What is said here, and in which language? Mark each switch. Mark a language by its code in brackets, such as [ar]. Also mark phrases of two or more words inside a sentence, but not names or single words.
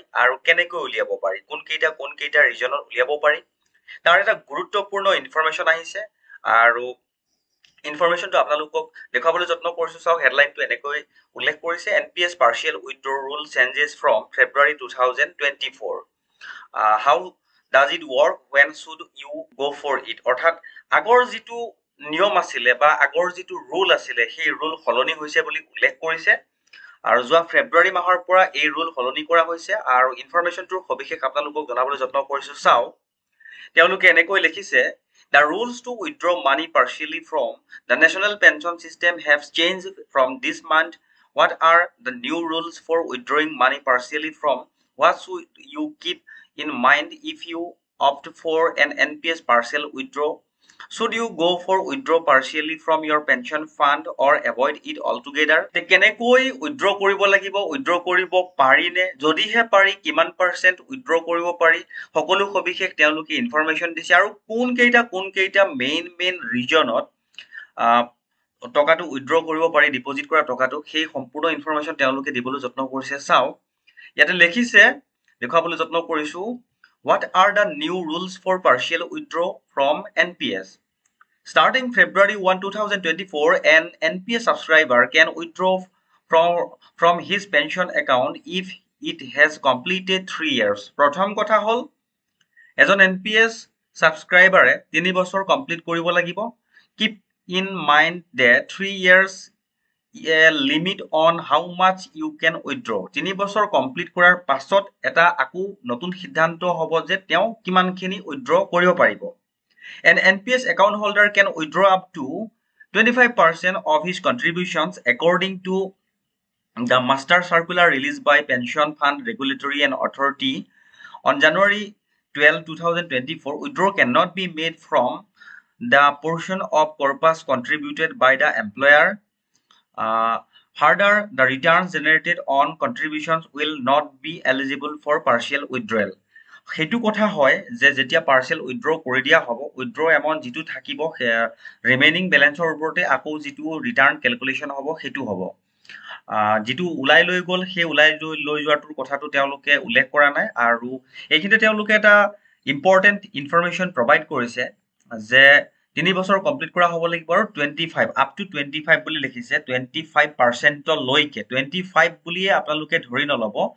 [as] আৰু কেনেকৈ উলিয়াব পাৰি কোনকেইটা ৰিজনত উলিয়াব পাৰি তাৰ এটা গুৰুত্বপূৰ্ণ ইনফৰমেশ্যন আহিছে আৰু ইনফৰমেশ্যনটো আপোনালোকক দেখাবলৈ যত্ন কৰিছো চাওক হেডলাইনটো এনেকৈ উল্লেখ কৰিছে [en] NPS partial withdraw rule changes from February 2024 how does it work when should you go for it [as] অৰ্থাৎ আগৰ যিটো নিয়ম আছিলে বা আগৰ যিটো ৰুল আছিলে সেই ৰুল সলনি হৈছে বুলি উল্লেখ কৰিছে আৰু যোৱা ফেব্ৰুৱাৰী মাহৰ পৰা এই ৰুল সলনি কৰা হৈছে আৰু ইনফৰমেশ্যনটোৰ সবিশেষ আপোনালোকক জনাবলৈ যত্ন কৰিছো চাওক তেওঁলোকে এনেকৈ লিখিছে [en] The rules to withdraw money partially from the national pension system have changed from this month. What are the new rules for withdrawing money partially from? What should you keep in mind if you opt for an NPS partial withdrawal? Should you go for withdraw partially from your pension fund or avoid it altogether? [as] কেনেকৈ withdraw কৰিব লাগিব withdraw কৰিব পাৰিনে যদিহে পাৰি কিমান পাৰ্চেন্ট withdraw কৰিব পাৰি সকলো সবিশেষ তেওঁলোকে ইনফৰমেশ্যন দিছে আৰু কোনকেইটা মেইন ৰিজনত টকাটো withdraw কৰিব পাৰি ডিপজিট কৰা টকাটো সেই সম্পূৰ্ণ ইনফৰমেশ্যন তেওঁলোকে দিবলৈ যত্ন কৰিছে চাও ইয়াতে লিখিছে দেখাবলৈ যত্ন কৰিছো [en] What are the new rules for partial withdrawal from NPS? Starting February 1, 2024, an NPS subscriber can withdraw from his pension account if it has completed 3 years. [as] প্ৰথম কথা হল এজন NPS সাবস্ক্ৰাইবাৰে 3 বছৰ কমপ্লিট কৰিব লাগিব [en] keep in mind that 3 years a limit on how much you can withdraw [as] 3 বছৰ কমপ্লিট কৰাৰ পাছত এটা আকু নতুন সিদ্ধান্ত হ'ব যে তেওঁ কিমানখিনি withdraw কৰিব পাৰিব [en] An NPS account holder can withdraw up to 25% of his contributions according to the master circular released by Pension Fund Regulatory and Authority on January 12, 2024. Withdrawal cannot be made from the portion of corpus contributed by the employer. Further, the returns generated on contributions will not be eligible for partial withdrawal. [as] হেতু কথা হয় যে যেতিয়া [en] parcel withdraw [as] কৰি দিয়া হ'ব [en] withdraw amount [as] যেটো থাকিব [en] remaining balance [as] ওপৰতে আকৌ যেটো [en] return calculation [as] হ'ব হেতু হ'ব যেটো উলাই লৈ গল হে উলাই লৈ যোৱাটোৰ কথাটো তেওঁলোকে উল্লেখ কৰা নাই আৰু এইখিনিতে তেওঁলোকে এটা [en] important information provide [as] কৰিছে যে 3 বছৰ কমপ্লিট কৰা হ'ব লাগিব আৰু 25 [en] up to [as] 25 বুলি লিখিছে 25% লৈকে 25 বুলিয়ে আপোনালোকে ধৰি নলব